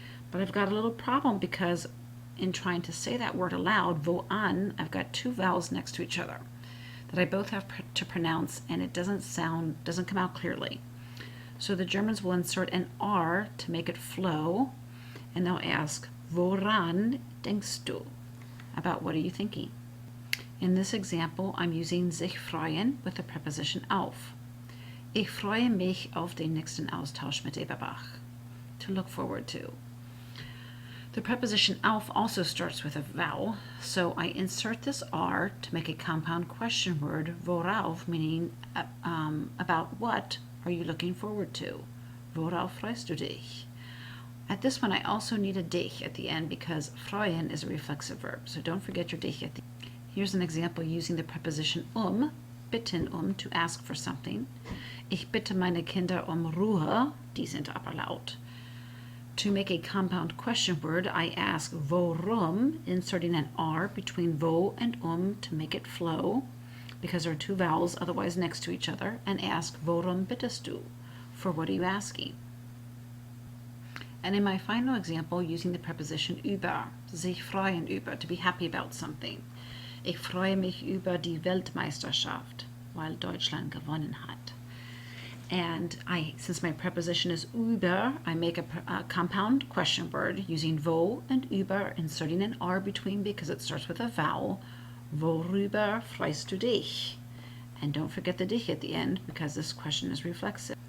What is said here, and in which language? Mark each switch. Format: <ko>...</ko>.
<en>But I've got a little problem because in trying to say that word aloud, wo an, I've got two vowels next to each other that I both have to pronounce, and it doesn't come out clearly. So the Germans will insert an R to make it flow, and they'll ask,</en> <de>woran denkst du?</de> <en>About what are you thinking? In this example, I'm using sich freuen with the preposition auf.</en> <de>Ich freue mich auf den nächsten Austausch mit Eberbach.</de> <en>To look forward to. The preposition auf also starts with a vowel, so I insert this R to make a compound question word, worauf, meaning about what are you looking forward to?</en> <de>Worauf freust du dich?</de> <en>At this one, I also need a dich at the end because freuen is a reflexive verb, so don't forget your dich at the end. Here's an example using the preposition bitten to ask for something.</en> <de>Ich bitte meine Kinder Ruhe, die sind aber laut.</de> <en>To make a compound question word, I ask worum, inserting an R between wo and to make it flow, because there are two vowels otherwise next to each other, and ask</en> <de>worum bittest du,</de> <en>for what are you asking? And in my final example, using the preposition über, sich freuen über, to be happy about something.</en> <de>Ich freue mich über die Weltmeisterschaft, weil Deutschland gewonnen hat.</de> <en>And since my preposition is über, I make a compound question word using wo and über, inserting an R between because it starts with a vowel.</en> <de>Worüber freust du dich?</de> <en>And don't forget the dich at the end because this question is reflexive.</en>